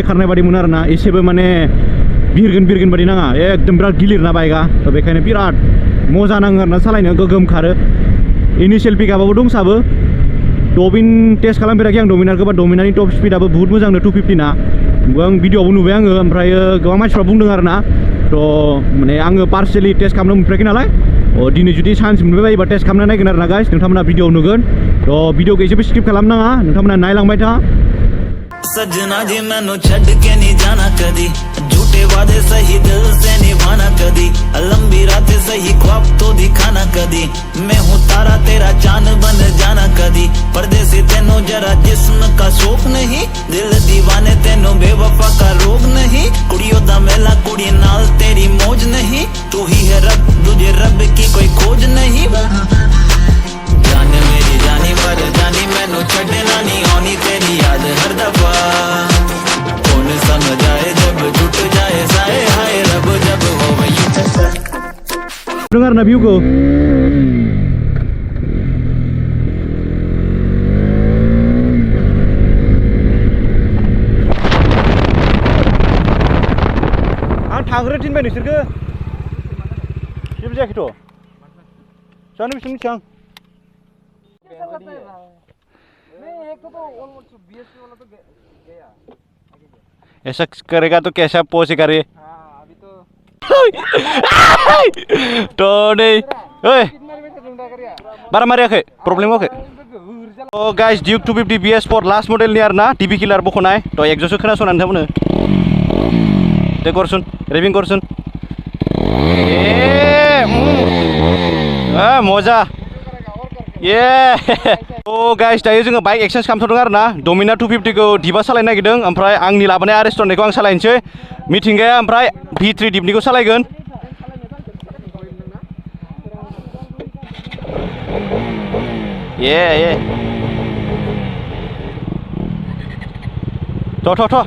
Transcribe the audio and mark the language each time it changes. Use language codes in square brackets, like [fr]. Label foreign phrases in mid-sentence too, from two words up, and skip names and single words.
[brx] खारनाय बादि मोनो आरो ना एसेबो माने बिरगोन बादि नाङा एकदम बिराद गिलिर ना बाइकआ थ' बेखायनो बिराद मजा नाङो आरो ना सालायनो गोगोम खारो इनिशियेल पिकआपआबो दंसाबो डबिन टेस्ट खालामफेराखै आं डमिनारखौ बा डमिनारनि टप स्पिडआबो बुहुत मोजांनो 250 ना आं भिडिअआवबो नुबाय आङो ओमफ्राय गोबां मानसिफ्रा बुंदों आरो ना थ' माने आङो [en] personally test [brx] खालामनो मोनफेराखै नालाय दिनै जुदि चान्स मोनबाय बायोबा टेस्ट खालामना नायगोन आरो ना गाइस नोंथांमोना भिडिअ नुगोन थ' भिडिअखौ एसेबो स्किप खालामनाङा नोंथांमोना नायलांबाय था [hi] सजना जी [pa] ਮੈਨੂੰ ਛੱਡ ਕੇ [hi] नहीं जाना कदी झूठे वादे सही दिल से निभाना कदी लंबी रातें सही ख्वाब तो दिखाना कदी मैं हूँ तारा तेरा चांद बन जाना कदी परदेसी तेनू जरा जिस्म का शौक नहीं दिल दीवाने तेनू बेवफा का रोग नहीं [pa] ਕੁੜੀਆਂ ਦਾ ਮੇਲਾ ਕੁੜੀ ਨਾਲ ਤੇਰੀ ਮੌਜ ਨਹੀਂ [hi] तू ही है रब तुझे रब की कोई खोज नहीं जान मेरी जानी मर जानी [pa] ਮੈਨੂੰ ਛੱਡਣਾ ਨਹੀਂ ਆਣੀ [hi] तेरी याद हर दफा कौन समझाए जब टूट जाए साए हाय रब जब हो वही [brx] dengar na view ko आं थांग्रो थिनबाय नोंसोरखो जेबो जायाखैथ' जानो बेसेबां मिथियां [hi] ऐसा करेगा तो कैसा पहुंचेगा रे [brx] तो नै ओइ बारा मारियाखै प्रब्लेम होआखै तो गाइस ड्यूक 250 BS4 लास्ट मडेलनि आरोना टिभि किलार बखनाय तो एक्जस्टखौ खोनासंनानै नोंथांमोनो टे करसुन रेभिं करसुन मजा ये तो गाइस दायो जोङो [en] bike exchange [brx] खालामथ'दों आरोना डमिना 250 खौ दिबा सालायनो नागिरदों ओमफ्राय आंनि लाबोनाय आरएस टननिखौ आं सालायनोसै मिथिंगाया ओमफ्राय V3 दिपनिखौ सालायगोन ये थ'